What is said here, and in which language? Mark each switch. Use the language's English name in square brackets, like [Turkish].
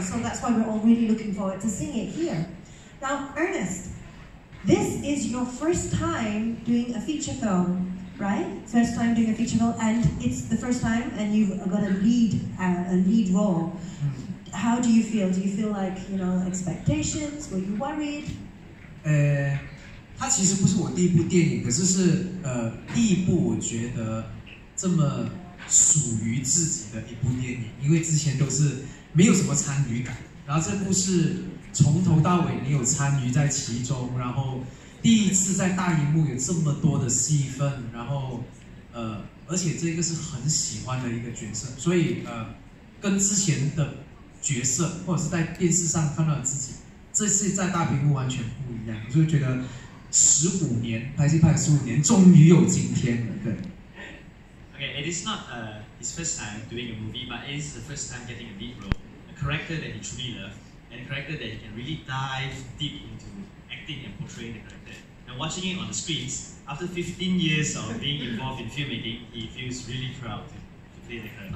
[English] So that's why we're all really looking forward to seeing it here. Now, Ernest, this is your first time doing a feature film, right? First time doing a feature film, and it's the first time, and you've got a lead role. How do you feel? Do you feel like, expectations? Were you worried? [Chinese] 它其实不是我第一部电影，可是第一部我觉得这么属于自己的一部电影，因为之前都是没有什么参与感，然后这部是从头到尾你有参与在其中，然后第一次在大荧幕有这么多的戏份，然后而且这个是很喜欢的一个角色，所以跟之前的角色或者是在电视上看到的自己，这次在大屏幕完全不一样，所以觉得15年拍戏拍了15年，终于有今天了，对。 [English] Okay, it is not his first time doing a movie, but it is the first time getting a lead role, a character that he truly loves, and a character that he can really dive deep into acting and portraying the character. And watching it on the screens, after 15 years of being involved in filmmaking, he feels really proud to play the character.